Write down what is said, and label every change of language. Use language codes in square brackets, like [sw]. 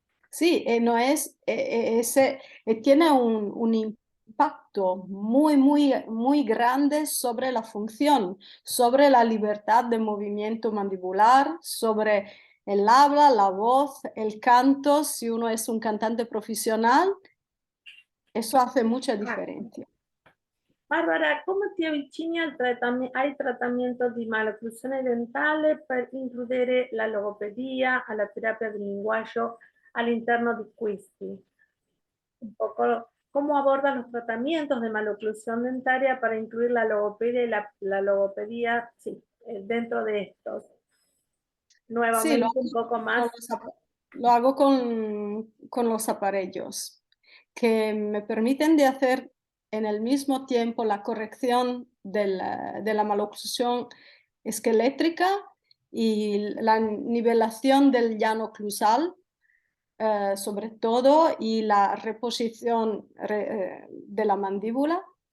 [es] Sí, no es, tiene un impacto muy grande sobre la función, sobre la libertad de movimiento mandibular, sobre el habla, la voz, el canto. Si uno es un cantante profesional, eso hace mucha diferencia. [it] Bárbara, come ti avvicini ai trattamenti di malocclusione dentale per includere la logopedia, alla terapia del linguaggio all'interno di questi? [es] Un poco cómo abordan los tratamientos de maloclusión dentaria para incluir la logopedia y la logopedía sí, dentro de estos. Sí, Nuevamente un poco más. lo hago con los aparellos que me permiten de hacer en el mismo tiempo la corrección de la maloclusión esquelétrica y la nivelación del llano oclusal, sobre todo, y la reposición de la mandíbula.